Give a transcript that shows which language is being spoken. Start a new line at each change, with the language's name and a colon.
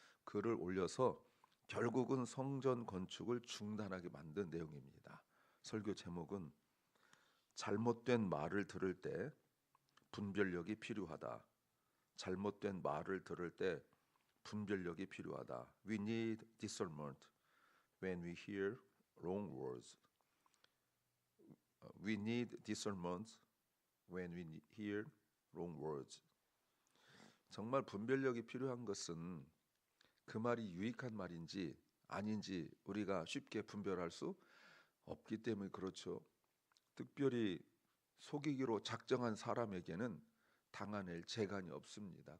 Korean: 글을 올려서 결국은 성전 건축을 중단하게 만든 내용입니다. 설교 제목은 잘못된 말을 들을 때 분별력이 필요하다. 잘못된 말을 들을 때 분별력이 필요하다.
English: We need discernment when we hear wrong words. We need discernment when we hear wrong words.
Korean: 정말 분별력이 필요한 것은 그 말이 유익한 말인지 아닌지 우리가 쉽게 분별할 수 없기 때문에 그렇죠. 특별히 속이기로 작정한 사람에게는 당해낼 재간이 없습니다.